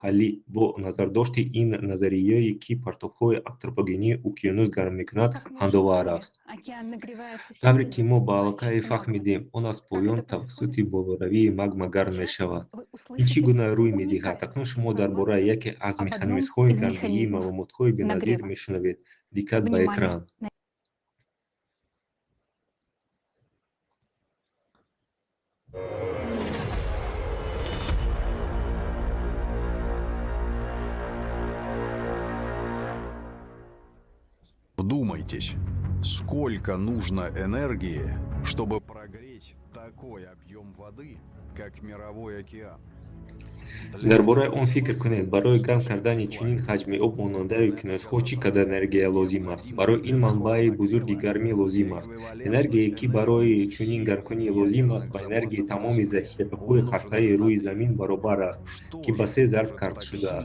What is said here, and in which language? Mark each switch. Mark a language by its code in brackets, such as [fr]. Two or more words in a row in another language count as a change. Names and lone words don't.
[tg] ҳаллӣ бо назардошти ин назарияе, ки партовҳои антропогении уқёнус гарм мекунад, ҳандовар аст. Тавре ки мо ба аллакай фаҳмидем, он аз поён тавассути болоравии магма гарм мешавад. ин чӣ гуна рӯй медиҳад? Акнун шумо дар бораи яке аз механизмҳои гармгирии маълумотҳои беназир мешунавед. Диққат ба экран. [ru] Вдумайтесь, сколько нужно энергии, чтобы прогреть такой объем воды, как мировой океан. [tg] дар бораи он фикр кунед, барои гарм кардани чунин ҳаҷми об монандаи океанусҳо чӣ қадар энергия лозим аст. Барои ин манбаи бузурги гармӣ лозим аст. Энергие, ки барои чунин гармкунӣ лозим аст, ба энергияи тамоми захираҳои ҳастаи рӯи замин баробар аст, ки ба 3 зарб кард шудааст.